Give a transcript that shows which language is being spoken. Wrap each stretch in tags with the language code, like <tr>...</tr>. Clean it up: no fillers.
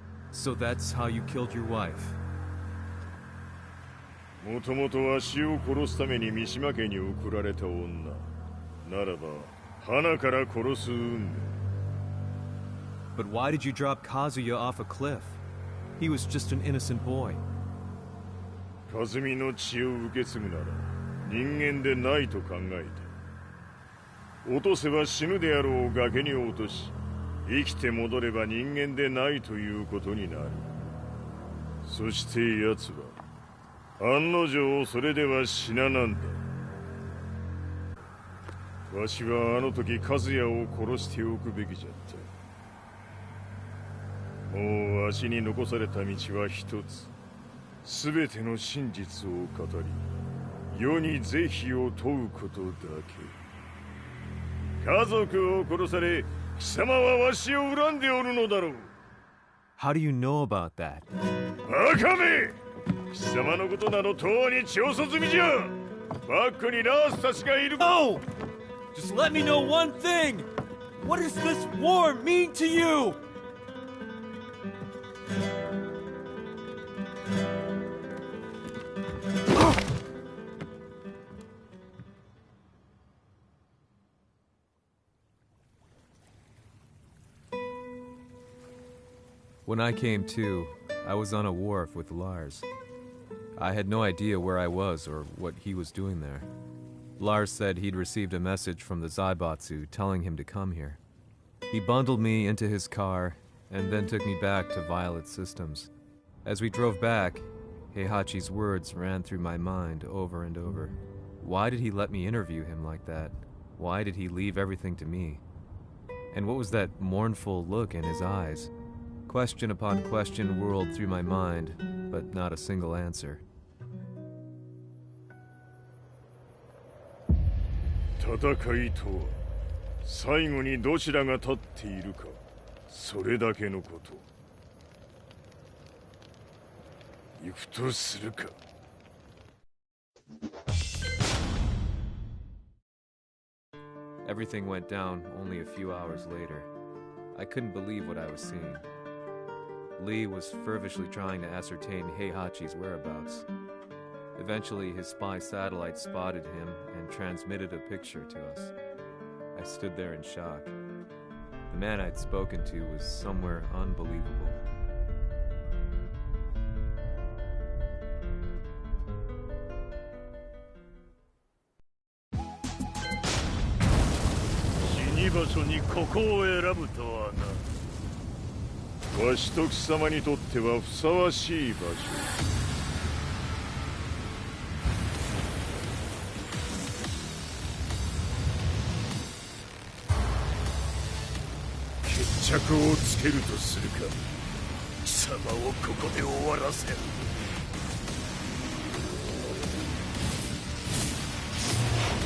<en>So that's how you killed your wife.</en> <ja>もともとわしを殺すために三島家に送られた女。ならば、花から殺す運命。</ja> <en>But why did you drop Kazuya off a cliff? He was just an innocent boy.</en> <ja>和美の血を受け継ぐなら人間でないと考えた。落とせば死ぬであろう崖に落とし、生きて戻れば人間でないということになる。そして奴は案の定それでは死ななんだ。わしはあの時和也を殺しておくべきじゃった。もうわしに残された道は一つ。全ての真実を語り、世に是非を問うことだけ。家族を殺され、貴様はわしを恨んでおるのだろう。</ja> <en>How do you know about that?</en> <ja>バカめ！貴様のことなどとうに調査済みじゃ。バックにラースたちがいる。</ja> <en>No! Just let me know one thing! What does this war mean to you? When I came to, I was on a wharf with Lars. I had no idea where I was or what he was doing there. Lars said he'd received a message from the Zaibatsu telling him to come here. He bundled me into his car and then took me back to Violet Systems. As we drove back, Heihachi's words ran through my mind over and over. Why did he let me interview him like that? Why did he leave everything to me? And what was that mournful look in his eyes? Question upon question whirled through my mind, but not a single answer.</en> <ja>戦いとは最後にどちらが立っているか、それだけのこと。行くとするか。</ja> <en>Everything went down only a few hours later. I couldn't believe what I was seeing. Lee was fervently trying to ascertain Heihachi's whereabouts. Eventually, his spy satellite spotted him and transmitted a picture to us. I stood there in shock. The man I'd spoken to was somewhere unbelievable.</en> <ja>Shinibaso わしと貴様にとってはふさわしい場所。決着をつけるとするか。貴様をここで終わらせる。</ja>